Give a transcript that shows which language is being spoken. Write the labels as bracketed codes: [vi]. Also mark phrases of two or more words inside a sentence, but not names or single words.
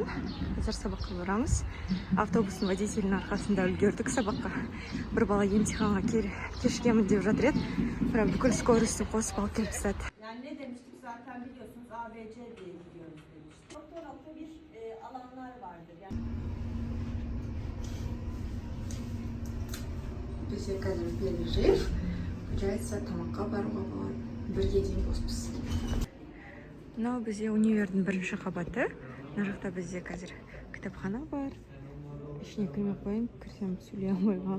[kk] Қазір сабаққа барамыз. Автобустың водителінің арқасында үлгердік сабаққа. Бір бала емтиханға кешкемін деп жатыр еді. Бірақ бүкіл скоростьті қосып алып келіп тастады. [tr] Yani ne demiştik zaten biliyorsunuz ABC diye gidiyoruz demiştik. Nokta bir alanlar vardır. Yani... [kk] Бізде қазір перерыв. Получается, тамаққа баруға болады. Бірге дейін боспыз. Мынау бізде универдің бірінші қабаты. Мына жақта бізде қазір кітапхана бар. Ішіне кірмей қойын, кірсем сөйлей алмай қаламын.